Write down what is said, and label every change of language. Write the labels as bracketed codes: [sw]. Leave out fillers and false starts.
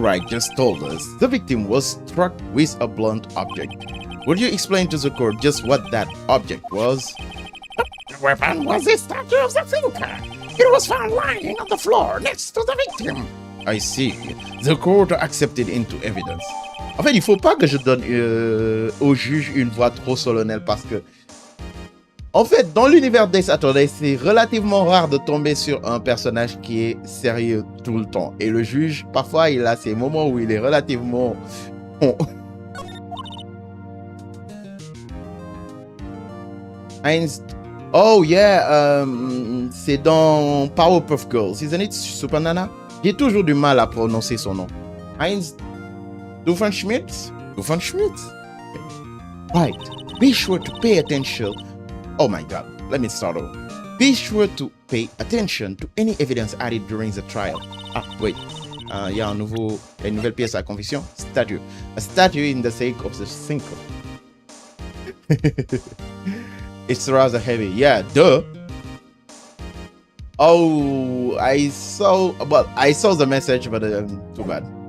[en] Wright just told us, the victim was struck with a blunt object. Would you explain to the court just what that object was? The weapon was a statue of the thinker. It was found lying on the floor next to the victim. I see. The court accepted into evidence. [fr] En fait, il faut pas que je donne au juge une voix trop solennelle parce que, en fait, dans l'univers d'Ace Attorney, c'est relativement rare de tomber sur un personnage qui est sérieux tout le temps. Et le juge, parfois, il a ces moments où il est relativement... [en] Heinz... Oh yeah, [fr] c'est dans [en] Powerpuff Girls, isn't it, Super Nana? [fr] J'ai toujours du mal à prononcer son nom. [en] Heinz Doofenshmirtz? Doofenshmirtz? Right. Be sure to pay attention. Oh my god. Let me start over. Be sure to pay attention to any evidence added during the trial. Ah, wait. [fr] Il y a une nouvelle pièce à conviction. Statue. [en] A statue in the sake of the thinker. It's rather heavy. Yeah, duh. Oh, I saw the message, but too bad.